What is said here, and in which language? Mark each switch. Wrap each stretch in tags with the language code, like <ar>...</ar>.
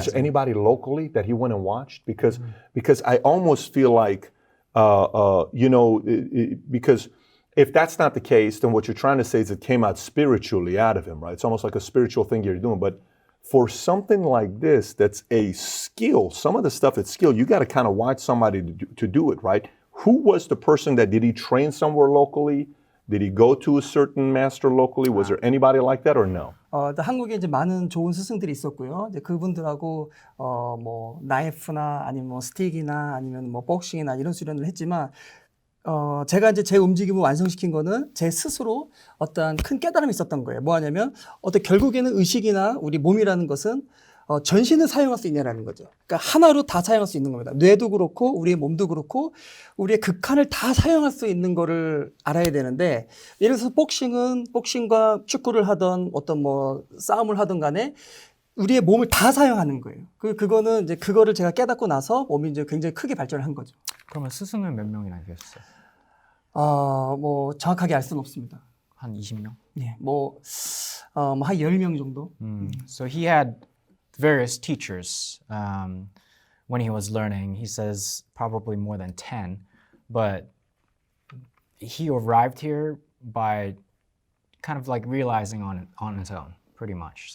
<en>Is there anybody locally that he went and watched? Because I almost feel like, because if that's not the case, then what you're trying to say is it came out spiritually out of him, right? It's almost like a spiritual thing you're doing. But for something like this, that's a skill. Some of the stuff that's skill, you got to kind of watch somebody to do it, right? Who was the person did he train somewhere locally? Did he go to a certain master locally? Was there anybody like that or no?</en> <ko>한국에 이제 많은 좋은 스승들이 있었고요. 이제 그분들하고 뭐 나이프나 아니면 뭐 스틱이나 아니면 뭐 복싱이나 이런 수련을 했지만 제가 이제 제 움직임을 완성시킨 거는 제 스스로 어떠한 큰 깨달음이 있었던 거예요. 뭐 하냐면 결국에는 의식이나 우리 몸이라는 것은 전신을 사용할 수 있냐라는 거죠. 그러니까 하나로 다 사용할 수 있는 겁니다. 뇌도 그렇고 우리의 몸도 그렇고 우리의 극한을 다 사용할 수 있는 거를 알아야 되는데, 예를 들어서 복싱과 축구를 하던 어떤 뭐 싸움을 하던 간에 우리의 몸을 다 사용하는 거예요. 그거는 이제 그거를 제가 깨닫고 나서 몸이 이제 굉장히 크게 발전을 한 거죠. 그러면 스승은 몇 명이나 계셨어요? 뭐 정확하게 알 수는 없습니다. 한 20명? 예, 한 10명 정도.</ko> <en>So he had various teachers when he was learning. He says probably more than 10, but he arrived here by kind of like realizing on his own, pretty much.</en>